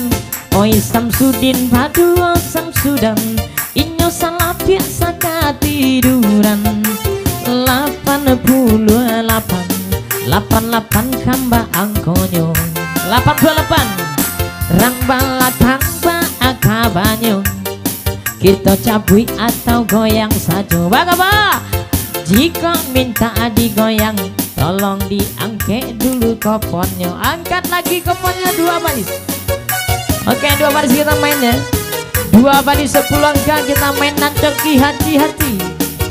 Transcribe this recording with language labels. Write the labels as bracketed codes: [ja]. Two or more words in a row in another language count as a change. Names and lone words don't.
[min] Oi Samsudin Paduo Samsudan, inyo salah biasa katiduran. 88 kamba angkonyo, 88 rang balakang ba akabanyo. [id] Kita cabui atau goyang saja bagaba. Jika minta digoyang, tolong diangkat dulu koponnya. Angkat lagi koponnya 2 baris. Oke 2 baris kita main ya. 2 baris 10 angka kita main nancoki hati-hati.